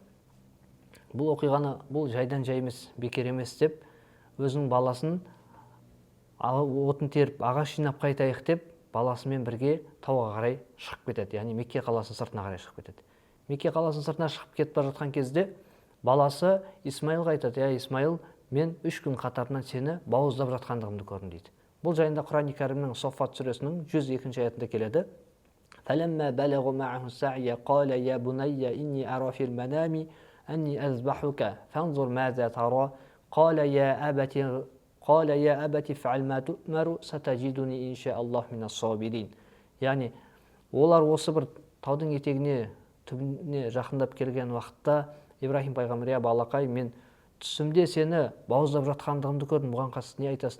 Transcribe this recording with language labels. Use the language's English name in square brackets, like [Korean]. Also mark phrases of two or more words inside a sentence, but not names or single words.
[Kazakh] Бұл оқиғаны бұл жайдан жай емес, бекер емес деп, өзінің баласын отын теріп, ағаш жинап қайтайық деп, баласымен бірге тауға қарай шығып кетеді. Яғни Мекке қаласының сыртына қарай шығып кетеді. Мекке қаласының сыртына шығып кетіп бара жатқан кезде баласы Исмайылға айтады: "Ей Исмайыл, мен 3 күн қатарынан сені бауыздап жатқандығымды көрдім" дейді. Бұл жайында Құран Кәрімнің Соффат сүресінің 102-ші аятында келеді. [Arabic] "فلما بلغ معه السعي قال يا بني إني أرى في المنام أني أذبحك فانظر ماذا ترى قال يا أبت افعل ما تؤمر ستجدني إن شاء الله من الصابرين". [Kazakh] Яғни олар осы бір таудың етегіне, түбіне жақындап келген уақытта Ибрахим пайғамбар: "Я балақай, мен түсімде сені бауыздап жатқандығымды көрдім, бұған қатысты не айтасың?"